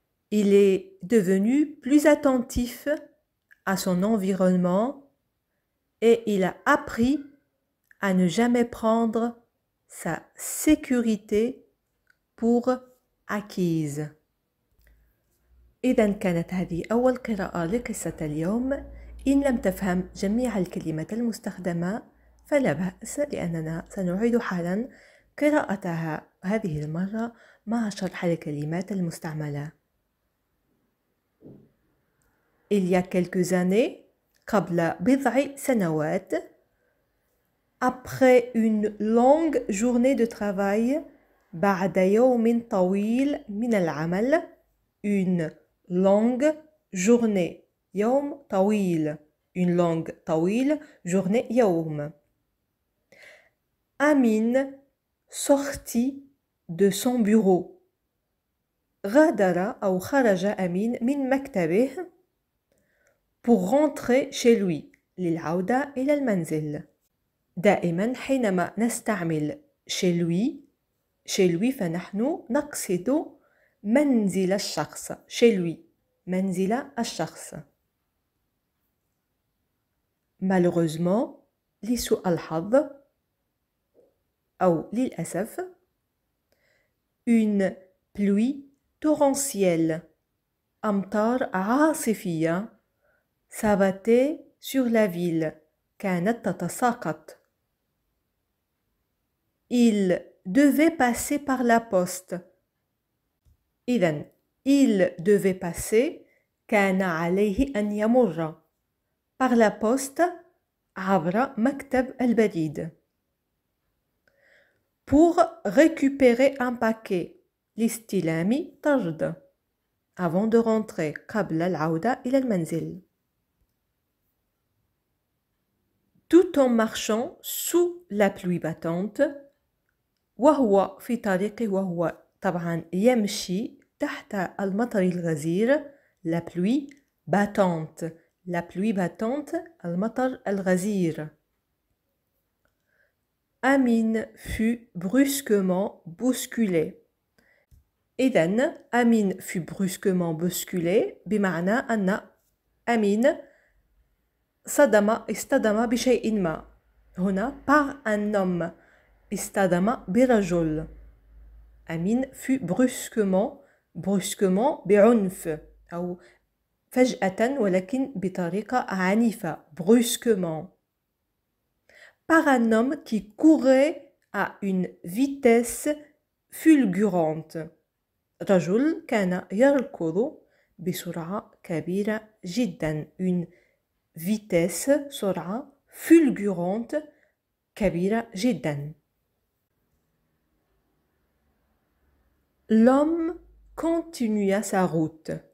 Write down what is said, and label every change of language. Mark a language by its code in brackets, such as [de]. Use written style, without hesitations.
[fr] Il est devenu plus attentif à son environnement et il a appris à ne jamais prendre sa sécurité pour acquise. [ar] إذا كانت هذه أول قراءة لقصة اليوم. إن لم تفهم جميع الكلمات المستخدمة فلا بأس، لأننا سنعيد حالا قراءتها هذه المرة مع شرح الكلمات المستعملة. [fr] Il y a quelques années, [ar] قبل بضع سنوات, [fr] après une longue journée de travail, [ar] بعد يوم طويل من العمل, [fr] une longue journée, [ar] يوم طويل, [fr] une longue [ar] طويل, [fr] journée [ar] يوم. [fr] Amin sortit de son bureau. [ar] غادر أو خرج أمين من مكتبه [fr] pour rentrer chez lui, [ar] للعودة إلى المنزل. دائما حينما نستعمل [fr] chez lui [ar] فنحن نقصد منزل الشخص. [fr] chez lui, [ar] منزل الشخص. [fr] Malheureusement, [ar] لسوء الحظ أو للأسف, [fr] une pluie torrentielle, [ar] أمطار عاصفية, [fr] s'abattait sur la ville, [ar] كانت تتساقط. [fr] Il devait passer par la poste. [ar] إذن, [fr] il devait passer, [ar] كان عليه أن يمر, [fr] par la poste, [ar] عبر مكتب البريد. [fr] Pour récupérer un paquet, [ar] لاستلام طرد, [fr] avant de rentrer, [ar] قبل العودة إلى المنزل. [fr] Tout en marchant sous la pluie battante, [ar] وهو في طريقه, وهو طبعا يمشي تحت المطر الغزير, [fr] la pluie battante, la pluie battante, [ar] المطر الغزير. [fr] Amin fut brusquement bousculé. [ar] إذن [fr] Amin fut brusquement bousculé [ar] بمعنى أن أمين اصطدم بشيء ما. هنا [fr] par un homme, [ar] اصطدم برجل. [fr] Amin fut brusquement [ar] بعنف أو فجأة ولكن بطريقة عنيفة, [fr] brusquement. Par un homme qui courait à une vitesse fulgurante. [ar] رجل كان يركض بسرعة كبيرة جدا, [fr] une vitesse, [ar] سرعة, [fr] fulgurante, [ar] كبيرة جدا. [fr] L'homme continua sa route.